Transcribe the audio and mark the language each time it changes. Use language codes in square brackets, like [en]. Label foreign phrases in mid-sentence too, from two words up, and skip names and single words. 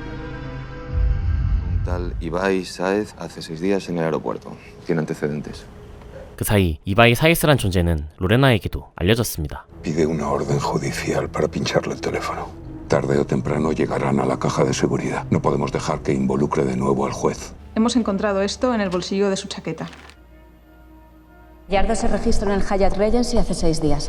[es] Un tal Ibai Saez hace 6 días en el aeropuerto. Tiene antecedentes. [ko] 그 사이 이바이 사이스란 존재는 로레나에게도 알려졌습니다. [es] Pide una orden judicial para pincharle el teléfono. Tarde o temprano llegarán a la caja de seguridad. No podemos dejar que involucre de nuevo al juez. Hemos encontrado esto en el bolsillo de su chaqueta. Gallardo se registró en el Hyatt Regency hace 6 días.